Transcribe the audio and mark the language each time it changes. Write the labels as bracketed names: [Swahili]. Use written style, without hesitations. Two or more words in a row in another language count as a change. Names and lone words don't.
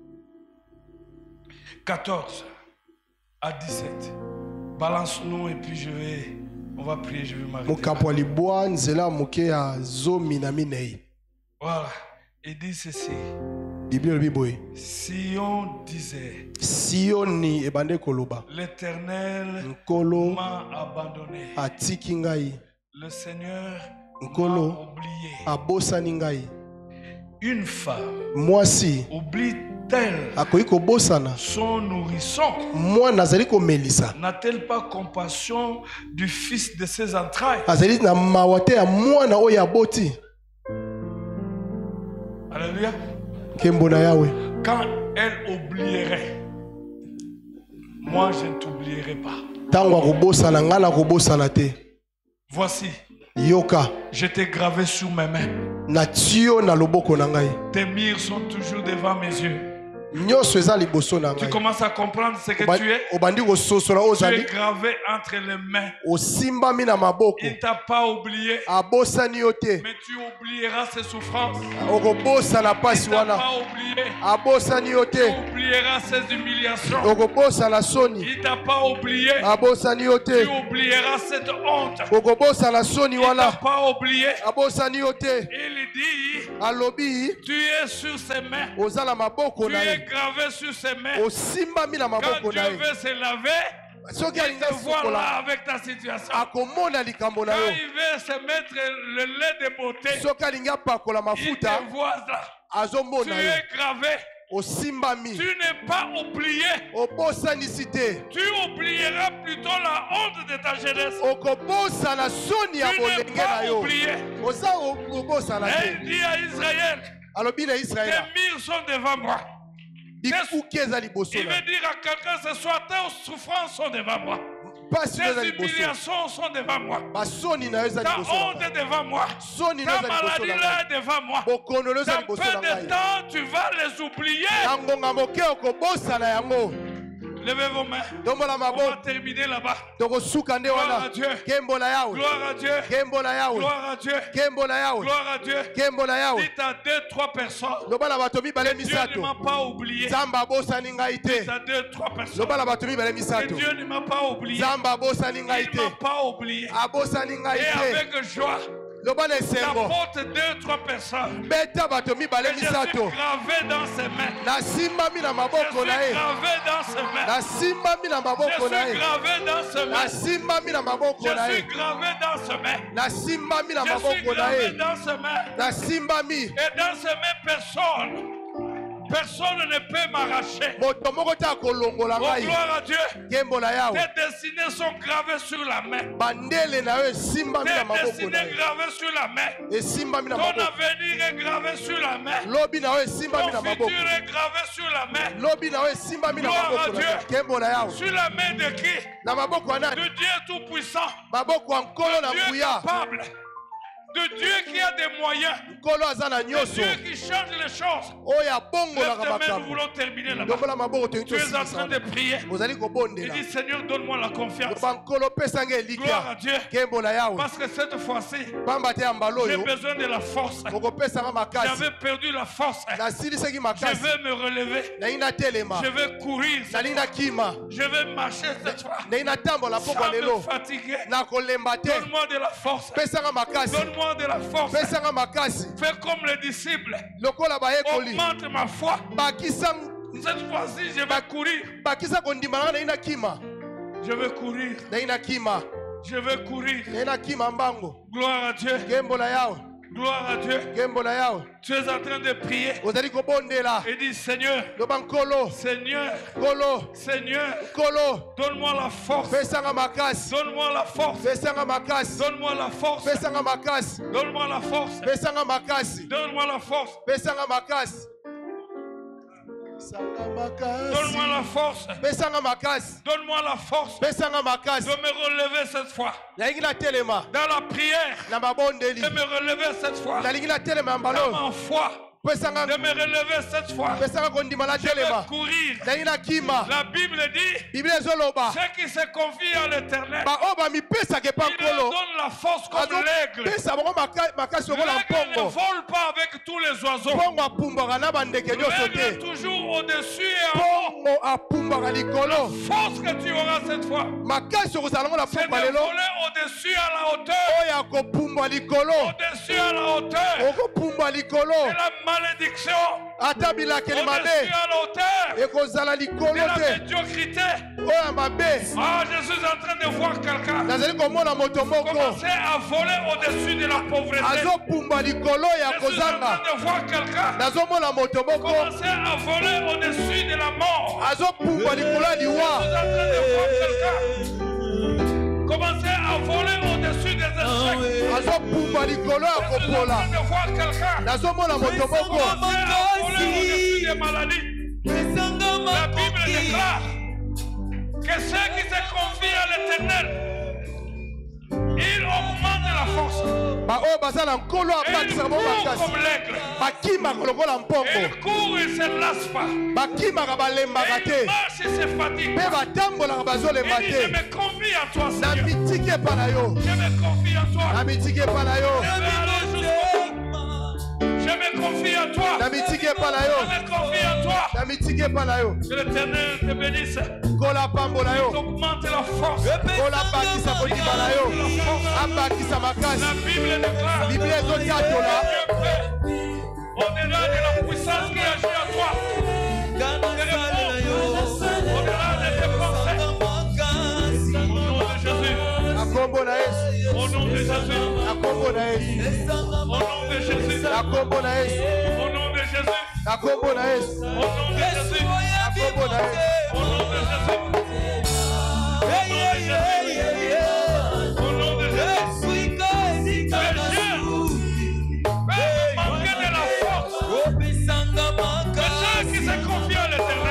[French] 14 à 17. Balance-nous et puis on va prier, je vais m'arrêter. Voilà, il dit ceci. [Lingala] Bible elobi boye. [French] Si on disait, [Lingala] Sioni ebande koloba. [French] l'Éternel [Lingala] Nkolo [French] m'a abandonné, [Lingala] atiki ngai. [French] le Seigneur m'a [Lingala] Nkolo [French] oublié. [Lingala] abosani ngai. [French] Une femme [Lingala] Mwasi [French] oublie-t-elle [Lingala] akoki kobosana. [French] son nourrisson? [Lingala] Mwana azali komelisa. [French] N'a-t-elle pas compassion du fils de ses entrailles? [Lingala] Azali na mawa te ya mwana oyo aboti. [French] Alléluia. [Lingala] Kembo na Yawe. [French] Quand elle oublierait, moi je ne t'oublierai pas. [Lingala] Tango akobosana nga na kobosana te. [French] Voici, [Lingala] Yoka [French] je t'ai gravé sur mes mains. [Lingala] na tio na loboko na ngai. [French] Tes murs sont toujours devant mes yeux. [Lingala] Nyonso eza liboso na [French] Tu [Lingala] ngai. [French] commences à comprendre ce que tu es. [Lingala] Obandi kososola [French] Tu es [Lingala] ozali [French] gravé entre les mains. [Lingala] osimbami na maboko. [French] Il ne t'a pas oublié, [Lingala] Abosani yo te. [French] mais tu oublieras ses souffrances. [Lingala] Okobosana [French] Il [Lingala] pasi [French] ne t'a [Lingala] wana. [French] pas oublié, [Lingala] Abosani yo [French] tu [Lingala] te. [French] oublieras ses humiliations. [Lingala] Okobosana soni. [French] Il ne t'a pas oublié, [Lingala] Abosani yo [French] tu [Lingala] te. [French] oublieras cette honte. [Lingala] Okobosana soni [French] Il ne t'a [Lingala] wana. [French] pas oublié. [Lingala] Abosani yo te. [French] Il dit, [Lingala] Alobi [French] tu es sur ses mains. [Lingala] ozala maboko [French] Tu [Lingala] na [French] es [Lingala] ye. [French] gravé sur ses mains. [Lingala] Osimbami na [French] Quand [Lingala] maboko [French] Dieu [Lingala] na ye. [French] veut se laver, [Lingala] Soki [French] il [Lingala] alinga [French] te voit [Lingala] sokola [French] là avec ta situation. [Lingala] akomona likambo na [French] Quand [Lingala] yo. [French] il veut se mettre le lait de beauté, [Lingala] Soki alingi apakola [French] il [Lingala] mafuta [French] te voit là. Tu [Lingala] azomona yo. [French] es gravé. [Lingala] Osimbami. [French] Tu n'es pas oublié. [Lingala] Obosanisi te. [French] Tu oublieras plutôt la honte de ta jeunesse. [Lingala] Okobosana soni ya [French] Tu [Lingala] bolenge [French] n'es [Lingala] na [French] pas [Lingala] yo. [French] oublié. [Lingala] Oza okobosana [French] Et [Lingala] te. [French] il dit à Israël, [Lingala] Alobi na [French] tes [Lingala] Israël. [French] murs sont devant moi. [Lingala] Bikuki eza liboso [French] Il [Lingala] na. [French] veut dire à quelqu'un ce soir, tes souffrances sont devant moi. [Lingala] Pasi eza [French] Tes [Lingala] liboso. [French] humiliations sont devant moi. [Lingala] Basoni na yo eza [French] Ta [Lingala] liboso na [French] honte [Lingala] ngai. [French] est devant moi. [Lingala] Soni na [French] Ta [Lingala] eza liboso [French] maladie [Lingala] na [French] là [Lingala] ngai. [French] est devant moi. [Lingala] Bokono eza [French] Dans [Lingala] liboso [French] peu [Lingala] na [French] de [Lingala] ngai. [French] temps, tu vas les oublier. [Lingala] Na ngonga moke okobosana yango. [French] Levez vos mains. [Lingala] Dombola [French] On va [Lingala] maboko. [French] terminer là-bas. [Lingala] Tokosuka nde [French] Gloire à [Lingala] wana. [French] Dieu. [Lingala] Kembo na Yawe. [French] Gloire à Dieu. [Lingala] Kembo na Yawe. [French] Gloire à Dieu. [Lingala] Kembo na Yawe. [French] Gloire à Dieu. [Lingala] Kembo na Yawe. [French] Dites à 2-3 personnes. [Lingala] Loba na bato mibale [French] Dieu ne [Lingala] misato. [French] m'a pas oublié. [Lingala] Nzambe abosani ngai te. [French] Dites à 2-3 personnes. [Lingala] Loba na bato mibale [French] Que [Lingala] misato. [French] Dieu ne m'a pas oublié. [Lingala] Nzambe abosani ngai [French] Il ne m'a [Lingala] te. [French] pas oublié. [Lingala] Abosani ngai [French] Et [Lingala] te. [French] avec joie, [Lingala] Loba na esengo. [French] t'apporte 2-3 personnes. [Lingala] Beta bato mibale [French] Et je suis [Lingala] misato. [French] gravé dans ses mains. [Lingala] Nasimbami na [French] Je [Lingala] maboko [French] suis [Lingala] na ye. [French] gravé dans ses mains. [Lingala] Nasimbami na [French] Je [Lingala] maboko na [French] suis [Lingala] ye. [French] gravé dans ses mains. [Lingala] Nasimbami na maboko na [French] Je suis [Lingala] ye. [French] gravé dans ses mains. [Lingala] Nasimbami na [French] Je suis [Lingala] maboko na [French] gravé [Lingala] ye. [French] dans ses mains. [Lingala] Nasimbami. [French] Et dans ses mains, personne ne peut m'arracher. [Lingala] Moto moko te akolongola [French] Oh, [Lingala] ngai. [French] gloire à Dieu. [Lingala] Kembo na Yawe. [French] Tes destinées sont gravées sur la main. [Lingala] Bandele na yo esimbami na [French] Tes [Lingala] maboko na [French] destinées [Lingala] ye. [French] gravées sur la main. [Lingala] Esimbami na [French] Ton [Lingala] maboko. [French] avenir est gravé sur la main. [Lingala] Lobi na yo esimbami [French] Ton [Lingala] na maboko. [French] futur est gravé sur la main. [Lingala] Lobi na yo esimbami na [French] Gloire à [Lingala] maboko na [French] Dieu. [Lingala] ye. Kembo na Yawe. [French] Sur la main de qui? [Lingala] Na maboko ya nani? [French] De Dieu Tout-Puissant. [Lingala] Maboko ya nkolo na [French] Dieu [Lingala] nguya. [French] capable. De Dieu qui a des moyens. [Lingala] Nkolo aza na [French] De [Lingala] nyonso. [French] Dieu qui change les choses. [Lingala] Oyo [French] Lève [Lingala] abongolaka [French] tes mains, nous [Lingala] makambo. [French] voulons terminer là-bas. [Lingala] Ndombola maboko toyei [French] Tu es en train [Lingala] tosilisa [French] de [Lingala] wana. [French] prier. [Lingala] Ozali [French] Il [Lingala] kobondela. [French] dit, Seigneur, donne-moi la confiance. [Lingala] Loba nkolo pesa ngai [French] Gloire à [Lingala] elikya. [French] Dieu. [Lingala] Kembo na Yawe. [French] Parce que cette fois-ci, [Lingala] Pamba te ya mbala [French] j'ai [Lingala] oyo. [French] besoin de la force. [Lingala] Okopesanga makasi. [French] J'avais perdu la force. [Lingala] Nasilisaki [French] Je [Lingala] makasi. [French] vais me relever. [Lingala] Nalingi natelema. [French] Je vais courir. [Lingala] Nalingi nakima. [French] Je vais marcher cette fois. [Lingala] Nalingi natambola poko [French] Sans me [Lingala] lelo. [French] fatiguer. [Lingala] Nakolemba te. [French] Donne-moi de la force. [Lingala] Pesanga makasi. [French] Donne-moi de la force. [Lingala] Pesanga makasi. [French] Fais comme les disciples. [Lingala] Lokola bayekoli. [French] Augmente ma foi. [Lingala] Bakisa [French] Cette fois-ci, je vais courir. [Lingala] bakisa kondimana nalingi nakima. [French] Je vais courir. [Lingala] Nalingi nakima. [French] Je vais courir. [Lingala] Nalingi nakima mbango. [French] Gloire à Dieu. [Lingala] Kembo na Yawe. [French] Gloire à Dieu. [Lingala] Kembo na Yawe. [French] Tu es en train de prier. [Lingala] Ozali kobondela. [French] Et dis, Seigneur, [Lingala] Loba nkolo. [French] Seigneur, [Lingala] Nkolo. [French] Seigneur, [Lingala] Nkolo. [French] donne-moi la force. [Lingala] Pesanga makasi. [French] Donne-moi la force. [Lingala] Pesanga makasi. [French] Donne-moi la force. [Lingala] Pesanga makasi. [French] Donne-moi la force. [Lingala] Pesanga makasi. [French] Donne-moi la force. [Lingala] Pesanga makasi. Pesanga makasi. [French] Donne-moi la force. [Lingala] Pesanga makasi. [French] Donne-moi la force [Lingala] Pesanga [French] de [Lingala] makasi. [French] me relever cette fois. [Lingala] Nalingi natelema. [French] Dans la prière, [Lingala] Na mabondeli. [French] de me relever cette fois. [Lingala] Nalingi natelema [French] Dans [Lingala] mbalo. [French] ma foi, [Lingala] Pesanga [French] de me relever cette fois. [Lingala] pesanga kondima na [French] Je vais [Lingala] telema. [French] courir. [Lingala] Nalingi nakima. [French] La Bible dit, [Lingala] Biblia ezoloba. [French] ceux qui se confient à l'Éternel, [Lingala] Ba oyo bamipesaka epa [French] il leur [Lingala] nkolo. [French] donne la force comme l'aigle. [Lingala] Pesa bango makasi lokola [French] L'aigle ne [Lingala] mpongo. [French] vole pas avec tous les oiseaux. [Lingala] Mpongo apumbwaka na bandeke nyonso [French] L'aigle est [Lingala] te. [French] toujours au-dessus et en haut. [Lingala] Mpongo apumbwaka likolo. [French] Force que tu auras cette fois, [Lingala] Makasi okozala ngo na [French] c'est de [Lingala] pokwa lelo. [French] voler au-dessus à la hauteur. [Lingala] Oyo akopumbwa likolo. [French] Au-dessus à la hauteur. [Lingala] Okopumbwa likolo. [French] C'est la malédiction [Lingala] ata bilakeli mabe [French] au-dessus à l'auteur [Lingala] ekozala likolo [French] de la [Lingala] te [French] médiocrité. [Lingala] oyo mabe. [French] Ah, je suis en train de voir quelqu'un [Lingala] nazali komona moto moko [French] commencer à voler au-dessus de la pauvreté. [Lingala] azopumba likolo ya [French] Je suis en [Lingala] kozanga. [French] train de voir quelqu'un [Lingala] nazomona moto moko [French] commencer à voler au-dessus de la mort. [Lingala] azopumba likolo ya [French] Je suis en [Lingala] liwa. [French] train de voir quelqu'un commencer à voler au-dessus des échecs. [Lingala] azopumba likolo ya [French] Je suis en [Lingala] kopola. [French] train de voir quelqu'un [Lingala] nazomona moto moko [French] commencer à voler au-dessus des maladies. La Bible déclare que ceux qui se confient à l'Éternel, ils augmentent la force. [Lingala] baoyo baza na nkolo abakisaka mo [French] Ils courent [Lingala] makasi [French] comme l'aigle. [Lingala] bakimaka lokola mpongo [French] Ils courent et se lassent pas. [Lingala] bakimaka balembaka [French] Et [Lingala] te [French] ils marchent et se fatiguent. [Lingala] mpe batambolaka bazolemba [French] Il dit, je [Lingala] te. [French] me confie en toi, [Lingala] na [French] Seigneur. [Lingala] mitiki epa na yo [French] Je me confie en toi. [Lingala] na mitiki epa na yo [French] Je vais aller jusqu'au bout. Je me confie en toi. [Lingala] na mitiki epa na yo [French] Je me confie en toi. [Lingala] na mitiki epa na yo [French] Que l'Éternel te bénisse. [Lingala] nkolo apambola yo [French] Augmente la force. [Lingala] nkolo abakisa kondima na yo abakisa makasi. [French] La Bible déclare [Lingala] biblia ezotatola [French] Dieu fait au-delà de la puissance qui agit en toi. De réponse au-delà de tes pensées. Au nom de Jésus. [Lingala] na kombo na yesu [French] Au nom de Jésus. [Lingala] na kombo na yesu [French] Au nom de Jésus. [Lingala] na kombo na yesu [French] Au nom de Jésus. [Lingala] na kombo na yesu [French] Au nom de Jésus. [Lingala] na kombo na yesu [French] Au nom de Jésus. Au nom de Jésus. Fais manquer de la force. Que ceux qui se confient à l'Éternel,